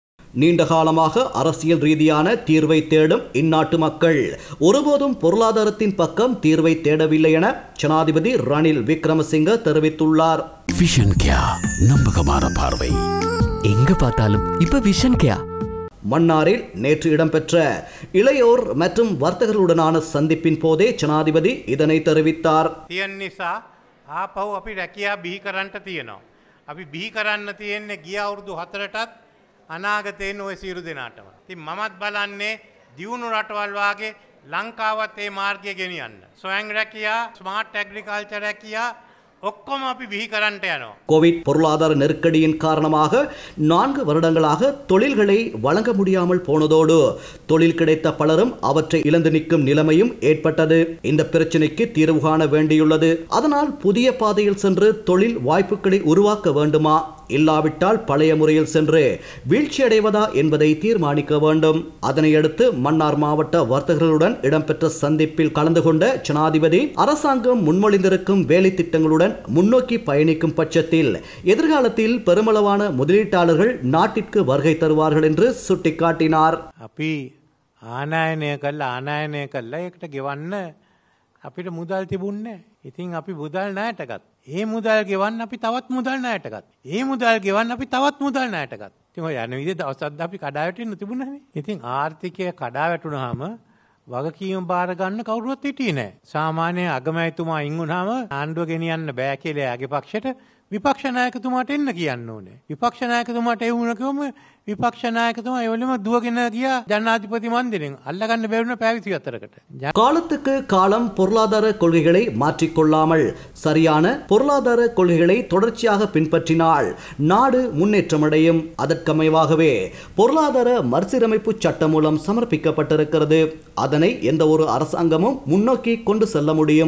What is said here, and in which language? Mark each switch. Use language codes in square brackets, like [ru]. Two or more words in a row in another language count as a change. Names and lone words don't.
[ta] நீண்ட காலமாக அரசியல் ரீதியான தீர்வை தேடும் இந்நாட்டு மக்கள் ஒருபோதும் பொருளாதாரத்தின் பக்கம் தீர்வை தேடவில்லை என ஜனாதிபதி ரணில் விக்ரமசிங்க தெரிவித்துள்ளார். விஷன் கேயா, நம்பகமான பார்வை. எங்க பார்த்தாலும் இப்ப விஷன் கேயா. மன்னாரில் நேற்று இடம்பெற்ற இளையோர் மற்றும் வர்த்தகர்களுடனான சந்திப்பின் போதே ஜனாதிபதி இதனை தெரிவித்தார். [si] ආපහු අපි රැකියා බිහි කරන්නට තියෙනවා. අපි බිහි කරන්න තියෙන්නේ ගිය අවුරුදු 4ටත් අනාගතයෙන් ওই සියලු දෙනාටම. ඉතින් මමත් බලන්නේ දියුණු රටවල් වාගේ ලංකාවත් මේ මාර්ගය ගෙනියන්න. ස්වයං රැකියා, [en] smart agriculture [si] රැකියා ඔක්කොම අපි බිහි කරන්නට යනවා. [ta] கோவிட் பொருளாதார நெருக்கடியின் காரணமாக 4 வருடங்களாக தொழில்களை வழங்க முடியாமல் போனதோடு தொழில் கிடைத்த பலரும் அவற்றை இழந்து நிற்கும் நிலைமையும் ஏற்பட்டது. இந்த பிரச்சனைக்கு தீர்வு காண வேண்டியுள்ளது. அதனால் புதிய பாதையில் சென்று தொழில் வாய்ப்புகளை உருவாக்க வேண்டுமா, இல்லாவிட்டால் பழைய முறையில் சென்று வீழ்ச்சியடைவதா என்பதை தீர்மானிக்க வேண்டும். அதனையடுத்து மன்னார் மாவட்ட வர்த்தகர்களுடன் இடம்பெற்ற சந்திப்பில் கலந்து கொண்ட ஜனாதிபதி அரசாங்கம் முன்மொழிந்திருக்கும் வேலை திட்டங்களுடன் முன்னோக்கி பயணிக்கும் பட்சத்தில் எதிர்காலத்தில் பெருமளவான முதலீட்டாளர்கள் நாட்டிற்கு வருகை தருவார்கள் என்று சுட்டிக்காட்டினார். [si] අපි ආනයනය කළා ඒකට ගෙවන්න අපිට මුදල් තිබුණේ. ඉතින් අපි මුදල් ණයට ගත්තා. ඒ මුදල් ගෙවන්න අපි තවත් මුදල් ණයට ගත්තා. ඒ මුදල් ගෙවන්න අපි තවත් මුදල් ණයට ගත්තා. ඉතින් ඔය යන විදිහට දවසක් අපි කඩා වැටෙන්න තිබුණානේ. ඉතින් ආර්ථිකය කඩා වැටුනහම වගකීම බාර ගන්න කවුරුවත් හිටියේ නැහැ. සාමාන්‍ය අගමැතිතුමා අයින් වුණාම ආණ්ඩුව ගෙනියන්න බෑ කියලා එයාගේ පක්ෂයට විපක්ෂ නායකතුමාට එන්න කියන්න ඕනේ. විපක්ෂ නායකතුමාට ඒ වුණ කිව්වම විපක්ෂ නායකතුමා ඒවලම දුවගෙන ගියා ජනාධිපති මන්දිරෙන්. අල්ලගන්න බැරුණ පැය 24කට. [ta] காலத்துக்கு காலம் பொருளாதார கொள்கைகளை மாற்றிக்கொள்ளாமல் சரியான பொருளாதார கொள்கைகளை தொடர்ச்சியாக பின்பற்றினால் நாடு முன்னேற்றமடையும். அதற்கமைவாகவே பொருளாதார மறுசீரமைப்பு சட்டம் மூலம் சமர்ப்பிக்கப்பட்டிருக்கிறது. அதனை எந்த ஒரு அரசாங்கமும் முன்னோக்கி கொண்டு செல்ல முடியும்.